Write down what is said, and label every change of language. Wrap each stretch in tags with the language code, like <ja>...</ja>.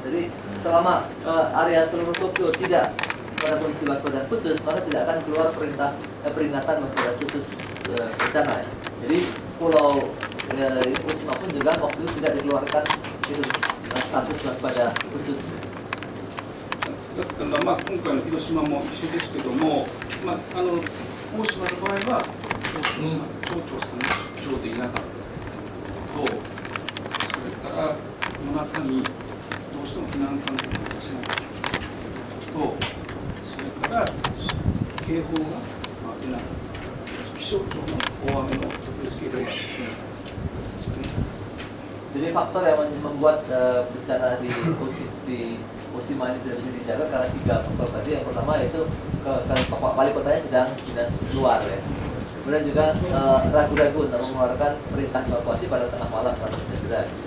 <id>Jadi selama area seluruh Tokyo tidak pada kondisi waspada khusus, maka tidak akan keluar peringatan waspada khusus bencana. Jadi pulau Hiroshima pun juga waktu itu tidak dikeluarkan itu status waspada khusus.</id> <ja>だから今回の広島も一緒ですけども、大島の場合は町長さんが出張でいなかったと、それから夜中にどうしても避難勧告を出せなかったと、それから警報が出なかった、気象庁の大雨の特別警報が出なかった。</ja> <id>Jadi faktor yang membuat bencana di Hiroshima ini tidak bisa dijaga karena 3 faktor tadi. Yang pertama yaitu wali kotanya sedang dinas luar ya. Kemudian juga ragu-ragu untuk mengeluarkan perintah evakuasi pada tengah malam atau hujan deras.</id>